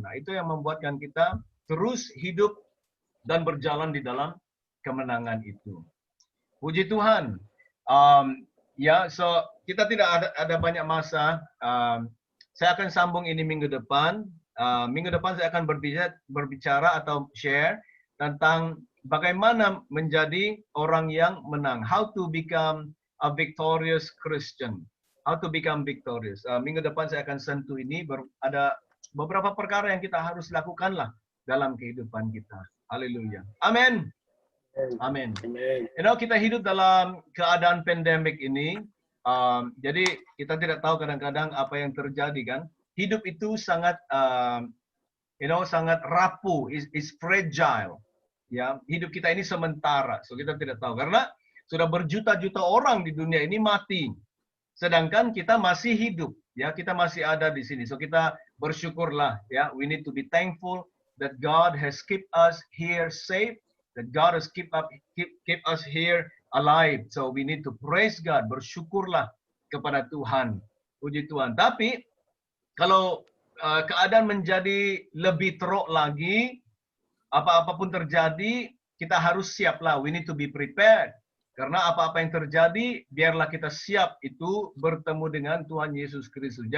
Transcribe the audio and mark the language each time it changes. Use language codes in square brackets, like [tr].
[ms] Nah, itu yang membuatkan kita terus hidup dan berjalan di dalam kemenangan itu. Puji Tuhan. Ya, so kita tidak ada banyak masa. Saya akan sambung ini minggu depan. Minggu depan saya akan berbicara atau share tentang bagaimana menjadi orang yang menang. [en] How to become a victorious Christian. How to become victorious. [ms] Minggu depan saya akan sentuh ini. Ada beberapa perkara yang kita harus lakukanlah dalam kehidupan kita. Haleluya. Amin. Amin. You know, kita hidup dalam keadaan pandemik ini. Jadi kita tidak tahu kadang-kadang apa yang terjadi kan. Hidup itu sangat, sangat rapuh, [en] is fragile. [ms] Ya, hidup kita ini sementara. So kita tidak tahu karena sudah berjuta-juta orang di dunia ini mati. Sedangkan kita masih hidup. Ya, kita masih ada di sini. So kita bersyukurlah. [en] Ya, we need to be thankful that God has keep us here safe. That God has keep us here alive. So we need to praise God. [ms] Bersyukurlah kepada Tuhan. Puji Tuhan. Tapi kalau keadaan menjadi lebih teruk lagi, apa-apapun terjadi, kita harus siaplah. [en] We need to be prepared. [ms] Karena apa-apa yang terjadi, biarlah kita siap itu bertemu dengan Tuhan Yesus Kristus.